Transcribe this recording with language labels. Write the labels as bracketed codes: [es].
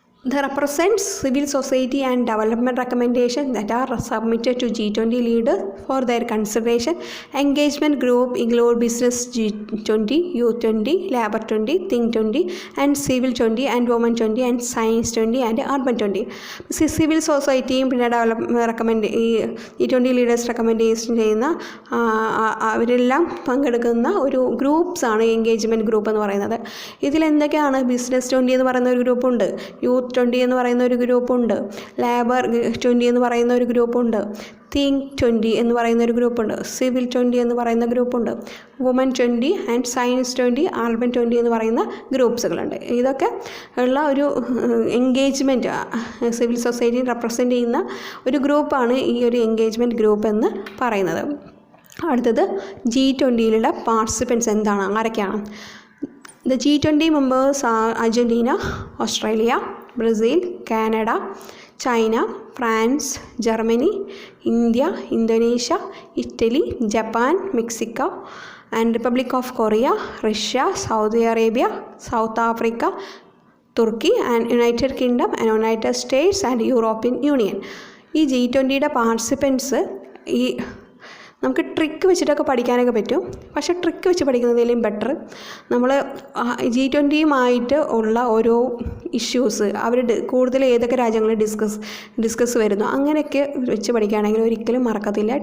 [en] That represents civil society and development recommendations that are submitted to G20 leaders for their consideration. Engagement group include business G20, youth 20, labor 20, think 20 and civil 20 and women 20 and science 20 and urban 20. [ml] Civil സൊസൈറ്റിയും പിന്നെ ഈ G20 leaders recommendation ചെയ്യുന്ന അവരെല്ലാം പങ്കെടുക്കുന്ന ഒരു ഗ്രൂപ്പ്സാണ് engagement group എന്ന് പറയുന്നത്. ഇതിലെന്തൊക്കെയാണ്? Business 20 എന്ന് പറയുന്ന ഒരു ഗ്രൂപ്പുണ്ട്, യൂത്ത് 20 എന്ന് പറയുന്ന ഒരു ഗ്രൂപ്പുണ്ട്, ലേബർ 20 എന്ന് പറയുന്ന ഒരു ഗ്രൂപ്പുണ്ട്, തിങ്ക് 20 എന്ന് പറയുന്ന ഒരു ഗ്രൂപ്പുണ്ട്, സിവിൽ 20 എന്ന് പറയുന്ന ഗ്രൂപ്പുണ്ട്, വുമൻ 20 ആൻഡ് സയൻസ് 20, അർബൻ 20 എന്ന് പറയുന്ന ഗ്രൂപ്പ്സുകളുണ്ട്. ഇതൊക്കെ ഉള്ള ഒരു എൻഗേജ്മെൻറ്റ് സിവിൽ സൊസൈറ്റി റെപ്രസെൻ്റ് ചെയ്യുന്ന ഒരു ഗ്രൂപ്പാണ് ഈ ഒരു എൻഗേജ്മെൻറ്റ് ഗ്രൂപ്പ് എന്ന് പറയുന്നത്. അടുത്തത് G20യിലുള്ള പാർട്ടിസിപ്പൻസ് എന്താണ്, ആരൊക്കെയാണ്? [en] The G20 members are Argentina, Australia, Brazil, Canada, China, France, Germany, India, Indonesia, Italy, Japan, Mexico, and Republic of Korea, Russia, Saudi Arabia, South Africa, Turkey, and United Kingdom, and United States, and European Union. [ml] ഈ G20യുടെ participants ഈ നമുക്ക് trick വെച്ചിട്ടൊക്കെ പഠിക്കാനൊക്കെ പറ്റും. പക്ഷേ trick വെച്ച് പഠിക്കുന്നതിലും better നമ്മൾ G20യുമായിട്ട് ഉള്ള ഓരോ ഇഷ്യൂസ് അവരുടെ കൂടുതൽ ഏതൊക്കെ രാജ്യങ്ങളിൽ ഡിസ്കസ് വരുന്നു അങ്ങനെയൊക്കെ വെച്ച് പഠിക്കുകയാണെങ്കിൽ ഒരിക്കലും മറക്കത്തില്ല.